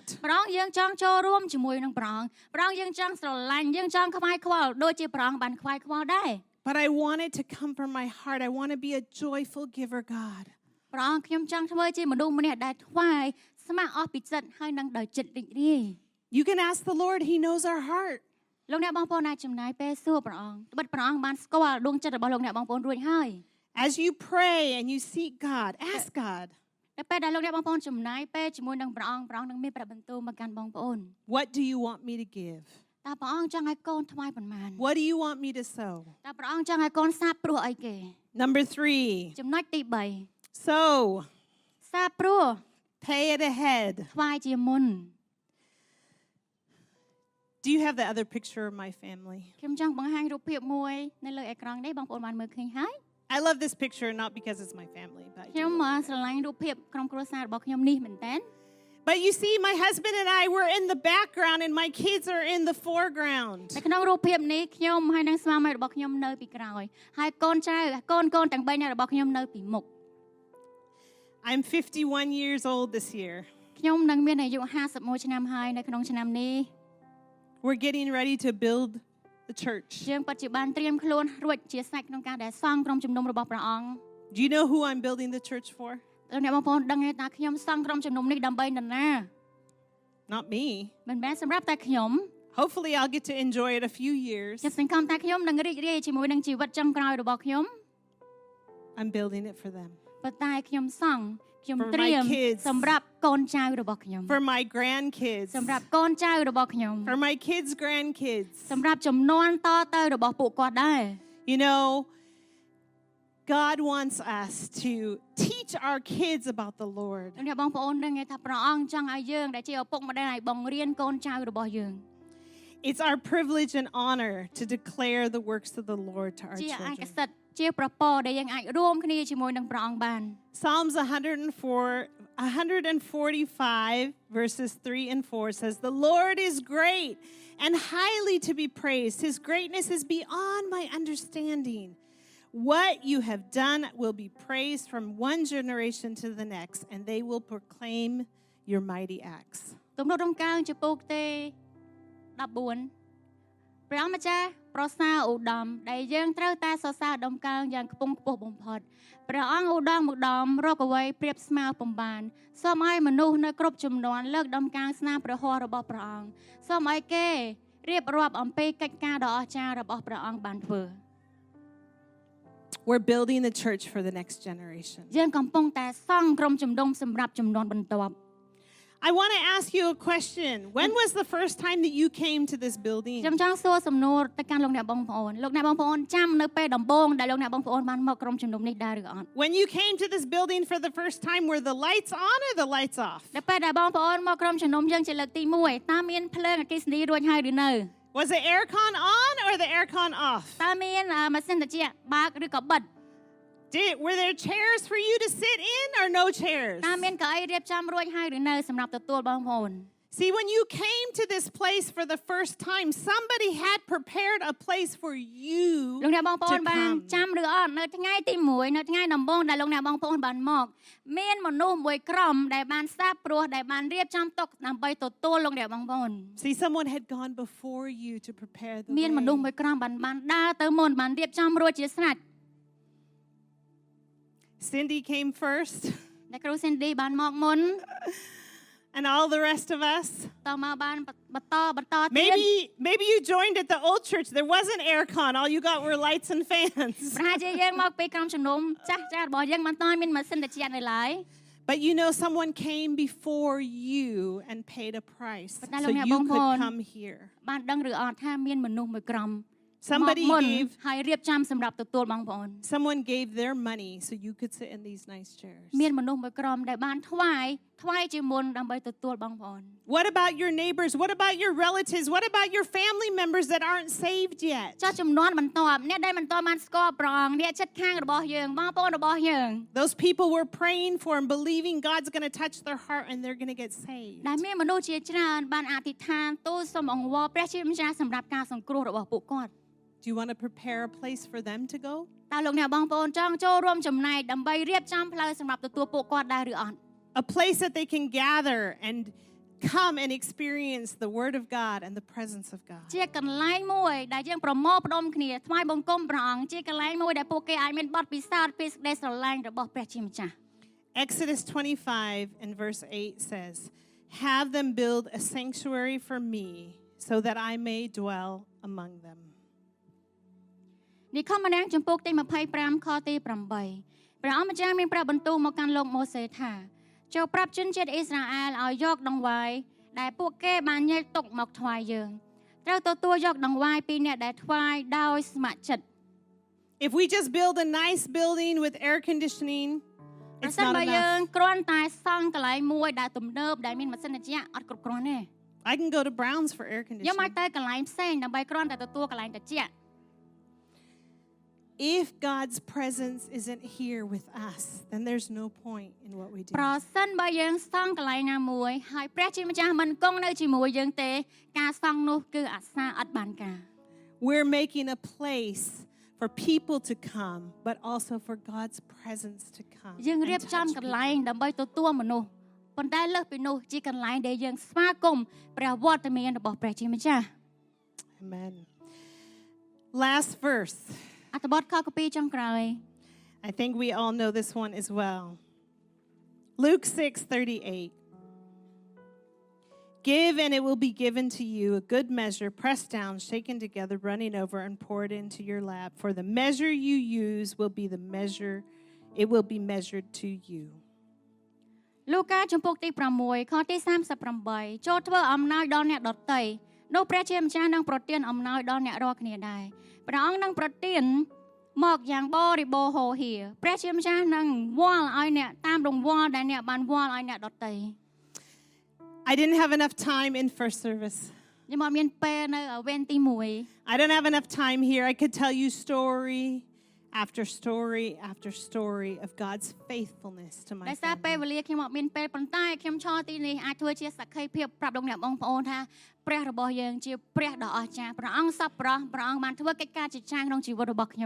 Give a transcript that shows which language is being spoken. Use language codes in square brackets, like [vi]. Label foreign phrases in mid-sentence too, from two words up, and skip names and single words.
[km] ព្រះអង្គយើងចង់ចូលរួមជាមួយនឹងព្រះអង្គព្រះអង្គយើងចង់ស្រឡាញ់យើងចង់ខ្វាយខ្វល់ដូចជាព្រះអង្គបានខ្វាយខ្វល់ដែរ [en] But I want it to come from my heart. I want to be a joyful giver, God. [km] ព្រះអង្គខ្ញុំចង់ធ្វើជាមនុស្សម្នាក់ដែលថ្វាយស្ម័គ្រអស់ពីចិត្តហើយនឹងដោយចិត្តរីករាយ [en] You can ask the Lord. He knows our heart. [km] លោកអ្នកបងប្អូនអាចចំណាយពេលសួរព្រះអង្គត្បិតព្រះអង្គបានស្គាល់ដួងចិត្តរបស់លោកអ្នកបងប្អូនរួចហើយ [en] As you pray and you seek God, ask God, [km] តែពេលដែលលោកអ្នកបងប្អូនចំណាយពេលជាមួយនឹងព្រះអង្គនឹងមានប្រាប់បន្ទូលមកកាន់បងប្អូន [en] what do you want me to give? [km] តើព្រះអង្គចង់ឲ្យកូនថ្វាយប៉ុន្មាន [en] What do you want me to sow? [km] តើព្រះអង្គចង់ឲ្យកូនសាបព្រោះអីគេ [en] Number 3, [km] ចំណុចទី [en] sow. [km] 3សាបព្រោះ [en] Pay it ahead. [km] ថ្វាយជាមុន [en] Do you have the other picture of my family? [km] ខ្ញុំចង់បង្ហាញរូបភាពមួយនៅលើអេក្រង់នេះបងប្អូនបានមើលឃើញហើយ [en] I love this picture not because it's my family, but [km] ខ្ញុំស្រឡាញ់រូបភាពក្រុមគ្រួសាររបស់ខ្ញុំនេះមែនតើ [en] but you see, my husband and I were in the background, and my kids are in the foreground. [km] នៅក្នុងរូបភាពនេះខ្ញុំហើយនឹងស្វាមីរបស់ខ្ញុំនៅពីក្រោយហើយកូនចៅកូនទាំង3នាក់របស់ខ្ញុំនៅពីមុខ [en] I'm 51 years old this year. [km] ខ្ញុំនឹងមានអាយុ51ឆ្នាំហើយនៅក្នុងឆ្នាំនេះ [en] We're getting ready to build the church. [km] យើងពិតជាបានត្រៀមខ្លួនរួចជាស្រេចក្នុងការដែលសង់ក្រុមជំនុំរបស់ព្រះអង្គ [en] Do you know who I'm building the church for? [km] លោកអ្នកបងប្អូនដឹងទេថាខ្ញុំសង់ក្រុមជំនុំនេះដើម្បីនរណា [en] Not me. [km] មិនមែនសម្រាប់តែខ្ញុំ [en] Hopefully, I'll get to enjoy it a few years. [km] ខ្ញុំសង្ឃឹមថាខ្ញុំនឹងរីករាយជាមួយនឹងជីវិតចុងក្រោយរបស់ខ្ញុំ [en] I'm building it for them, [km] ប៉ុន្តែខ្ញុំសង់ខ្ញុំ [en] For my [km] ត្រៀម [en] kids. [km] សម្រាប់កូនចៅរបស់ខ្ញុំ [en] for my grandkids, [km] សម្រាប់កូនចៅរបស់ខ្ញុំ [en] for my kids' grandkids. [km] សម្រាប់ចំនួនតទៅរបស់ពួកគាត់ដែរ [en] You know, God wants us to teach our kids about the Lord. [km] លោកអ្នកបងប្អូនដឹងទេថាព្រះអង្គចង់ឲ្យយើងដែលជាឪពុកម្ដាយបង្រៀនកូនចៅរបស់យើង [en] It's our privilege and honor to declare the works of the Lord to our [km] ជាឯក [en] children. [km] សិទ្ធិជាប្រពរដែលយើងអាចរួមគ្នាជាមួយនឹងព្រះអង្គបាន [en] Psalms 145 verses 3 and 4 says, "The Lord is great and highly to be praised. His greatness is beyond my understanding. What you have done will be praised from one generation to the next, and they will proclaim your mighty acts." [km] ទំនុករំកើងចំពោះទេ14ព្រះអង្គម្ចាស់ប្រសើរឧត្តមដែលយើងត្រូវតែសរសើរដំកើងយ៉ាងខ្ពង់ខ្ពស់បំផុតព្រះអង្គឧត្តមម្ដងរកអ្វីប្រៀបស្មើពំបានសូមឲ្យមនុស្សនៅគ្រប់ជំនាន់លើកដំកើងស្នាមព្រះហស្ថរបស់ព្រះអង្គសូមឲ្យគេរៀបរាប់អំពីកិច្ចការដ៏អស្ចារ្យរបស់ព្រះអង្គបានធ្វើ [en] We're building the church for the next generation. [km] យើងកំពុងតែសង់ក្រុមជំនុំសម្រាប់ជំនាន់បន្ទាប់ [en] I want to ask you a question. When was the first time that you came to this building? [km] ខ្ញុំចង់សួរសំណួរទៅកាន់លោកអ្នកបងប្អូនលោកអ្នកបងប្អូនចាំនៅពេលដំបូងដែលលោកអ្នកបងប្អូនបានមកក្រុមជំនុំនេះដែរឬអត់ [en] When you came to this building for the first time, were the lights on or the lights off? [km] ដល់ពេលដែលបងប្អូនមកក្រុមជំនុំយើងជាលើកទី1តើមានភ្លើងអគ្គិសនីរួចហើយឬនៅ [en] Was the aircon on or the aircon off? [km] តើមានម៉ាស៊ីនត្រជាក់បើកឬក៏បិទ [en] Were there chairs for you to sit in or no chairs? [km] តើមានកៅអីរៀបចំរួចហើយឬនៅសម្រាប់ទទួលបងប្អូន [en] See, when you came to this place for the first time, somebody had prepared a place for you [km] លោកអ្នកបងប្អូន [en] to [km] បាន [en] come. [km] ចាំឬអត់នៅថ្ងៃទី1នៅថ្ងៃដំបូងដែលលោកអ្នកបងប្អូនបានមកមានមនុស្សមួយក្រុមដែលបានសាបព្រោះដែលបានរៀបចំតុដើម្បីទទួលលោកអ្នកបងប្អូន [en] See, someone had gone before you to prepare the [km] មានមនុស្សមួ [en] way. [km] យក្រុមបានដើរទៅមុនបានរៀបចំរួចជាស្រេច [en] Cindy came first, [km] អ្នកគ្រូ Cindy បានមកមុន [en] and all the rest of us. [km] តមកបានបន្តទៀត [en] Maybe you joined at the old church. There wasn't aircon. All you got were lights and fans. [km] ប្រហែលជាយើងមកពីក្រុមជំនុំចាស់របស់យើងមិនតាន់មានម៉ាស៊ីនត្រជាក់នៅឡើយ [en] But you know, someone came before you and paid a price But so now, you Lord, could Lord. come here. [km] បានដឹងឬអត់ថាមានមនុស្សមួយក្រុម [en] Somebody [km] មុន [en] gave [km] ហើយរៀបចំសម្រាប់ទទួលបងប្អូន [en] someone gave their money so you could sit in these nice chairs. [km] មានមនុស្សមួយក្រុមដែលបានថ្វាយជាមុនដើម្បីទទួលបងប្អូន [en] What about your neighbors? What about your relatives? What about your family members that aren't saved yet? [km] ចុះចំនួនបន្ទាប់អ្នកដែលមិនទាន់បានស្គាល់ព្រះអង្គអ្នកជិតខាងរបស់យើងបងប្អូនរបស់យើង [en] Those people we're praying for and believing God's going to touch their heart and they're going to get saved. [km] ដែលមានមនុស្សជាច្រើនបានអធិដ្ឋានទូលសូមអង្វរព្រះជាម្ចាស់សម្រាប់ការសង្គ្រោះរបស់ពួកគាត់ [en] Do you want to prepare a place for them to go? [km] តើលោកអ្នកបងប្អូនចង់ចូលរួមចំណែកដើម្បីរៀបចំផ្លូវសម្រាប់ទទួលពួកគាត់ដែរឬអត់ [en] A place that they can gather and come and experience the word of God and the presence of God. [km] ជាកន្លែងមួយដែលយើងប្រមូលផ្ដុំគ្នាថ្វាយបង្គំព្រះអង្គជាកន្លែងមួយដែលពួកគេអាចមានបទពិសោធន៍ពីសេចក្តីស្រឡាញ់របស់ព្រះជាម្ចាស់ [en] Exodus 25 and verse 8 says, "Have them build a sanctuary for me so that I may dwell among them." [km] និខមម្នាក់ចំពោះទី25ខទី8ព្រះអង្គម្ចាស់មានប្រាប់បន្ទូលមកកាន់លោកម៉ូសេថាចូលប្រាប់ជនជាតិអ៊ីស្រាអែលឲ្យយកដង្វាយដែលពួកគេបានញែកទុកមកថ្វាយយើងត្រូវទទួលយកដង្វាយពីអ្នកដែលថ្វាយដោយស្ម័គ្រចិត្ត [en] If we just build a nice building with air conditioning, [km] ប្រ [en] it's [km] សិន [en] not [km] បើយើង [en] enough. [km] គ្រាន់តែសង់កន្លែងមួយដែលទំនើបដែលមានម៉ាស៊ីនត្រជាក់អត់គ្រប់គ្រាន់ទេ [en] I can go to Brown's for air [km] យើងមក [en] conditioning. [km] ទៅកន្លែងផ្សេងដើម្បីគ្រាន់តែទទួលកន្លែងត្រជាក់ [en] If God's presence isn't here with us, then there's no point in what we do. [km] ប្រសិនបើយើងសង់កន្លែងណាមួយហើយព្រះជាម្ចាស់មិនគង់នៅជាមួយយើងទេការសង់នោះគឺអាសាអត់បានការ [en] We're making a place for people to come, but also for God's presence to come. [km] យើងរៀប [en] and [km] ចំ [en] touch [km] កន្លែង [en] people. [km] ដើម្បីទទួលមនុស្សប៉ុន្តែលើសពីនោះជាកន្លែងដែលយើងស្វាគមន៍ព្រះវត្តមានរបស់ព្រះជាម្ចាស់ [en] Amen. Last verse. [km] អត្ថបទខគ2ចុងក្រោយ [en] I think we all know this one as well. Luke 6:38. Give and it will be given to you a good measure, pressed down, shaken together, running over and poured into your lap. For the measure you use will be the measure, it will be measured to you. [km] លូកាចំពុកទី6ខទី38ចូលធ្វើអំណោយដល់អ្នកដទៃនោះព្រះជាម្ចាស់នឹងប្រទានអំណោយដល់អ្នករាល់គ្នាដែរព្រះអង្គនឹងប្រទានមកយ៉ាងបរិបូរណ៍ហូរហៀរព្រះជាម្ចាស់នឹងវាល់ឲ្យអ្នកតាមរង្វាល់ដែលអ្នកបានវាល់ឲ្យអ្នកដទៃ [en] I didn't have enough time in first service. [km] ខ្ញុំអត់មានពេលនៅវេនទី [en] I don't have enough time here. I could tell you story after story after story of God's faithfulness to [km] 1 [en] my [km] ដោយសារពេល [en] family. [km] វេលាខ្ញុំអត់មានពេលប៉ុន្តែខ្ញុំឈរទីនេះអាចធ្វើជាសក្ខីភាពប្រាប់លោកអ្នកបងប្អូនថាព្រះរបស់យើងជាព្រះដ៏អស្ចារ្យព្រះអង្គសប្បុរសព្រះអង្គបានធ្វើកិច្ចការជាច្រើនក្នុងជីវិតរបស់ខ្ញុំ